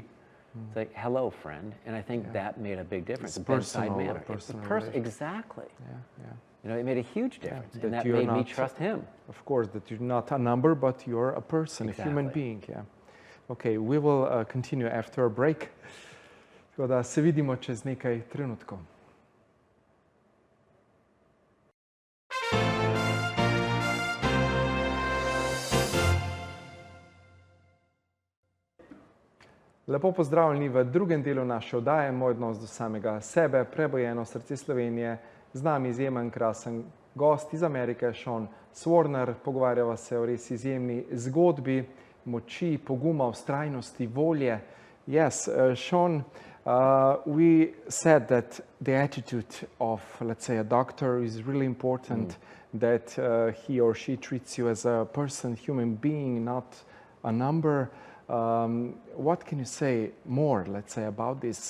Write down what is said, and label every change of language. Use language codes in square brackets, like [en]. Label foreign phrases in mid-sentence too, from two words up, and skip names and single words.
[en] It's like, hello, friend. And I think that made a big difference. It's bedside personal, manner. It's exactly. Yeah, yeah. You know, it made a huge difference. Yeah, and that you're made me not, trust him. Of course, that you're not a number, but you're a person, a human being. Yeah. Okay, we will continue after a break. [sl] Tako da se vidimo čez nekaj trenutkov. Lepo pozdravljeni v drugem delu naše oddaje, Moj odnos do samega sebe, prebojeno srce Slovenije. Z nami izjemen, krasen gost iz Amerike, Swarner. Pogovarjava se o res izjemni zgodbi, moči, poguma, vztrajnosti, volje. [en] Yes, Sean, we said that the attitude of, let's say, a doctor is really important, that he or she treats you as a person, human being, not a number. What can you say more, let's say, about this?